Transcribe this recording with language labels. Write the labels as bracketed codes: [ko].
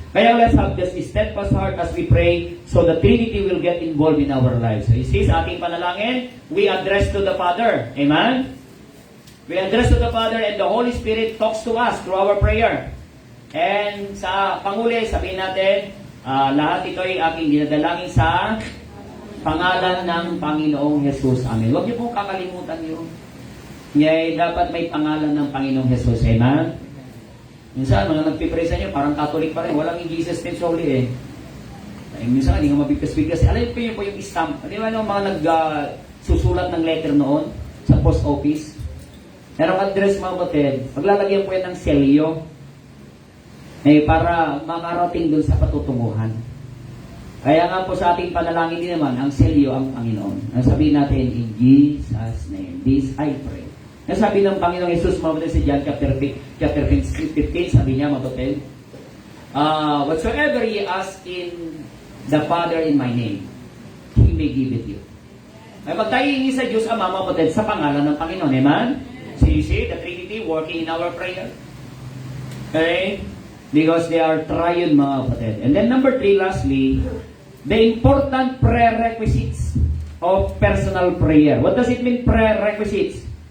[en] Kaya let's have this steadfast heart as we pray so the Trinity will get involved in our lives. So you see, [tl] sa ating panalangin, [en] we address to the Father. Amen? We address to the Father and the Holy Spirit talks to us through our prayer. [tl] And sa panguli, sabihin natin, lahat ito ay aking dinadalangin sa pangalan ng Panginoong Jesus. Amen. Huwag niyo pong kakalimutan yun. Ngayon, dapat may pangalan ng Panginoong Jesus. Amen? Minsan, mga nagpipray sa inyo, parang Catholic pa rin. Walang [en] in Jesus name solely [tl] minsan, hindi nga mabigkas-bigkas. Alam po yung stamp. Di ba yung mga nagsusulat ng letter noon sa post office? Merong address, mga kapatid. Paglalagyan po yan ng selyo. para makarating dun sa patutunguhan. Kaya nga po sa ating panalangin din naman, ang selyo ang Panginoon. Ang sabihin natin, [en] in Jesus' name, this I pray. [tl] Ang sabi ng Panginoong Jesus, mga sa John chapter 15, sabi niya, mga kapatid, [en] whatsoever ye ask in the Father in my name, He may give it you. [tl] Ay pag tayo hingi sa Diyos Ama, mga kapatid, sa pangalan ng Panginoon, amen? [en] So you see, the Trinity working in our prayer. Okay? Because they are triune, [tl] mga kapatid. [en] And then number 3, lastly, the important prerequisites of personal prayer. What does it mean, prerequisites?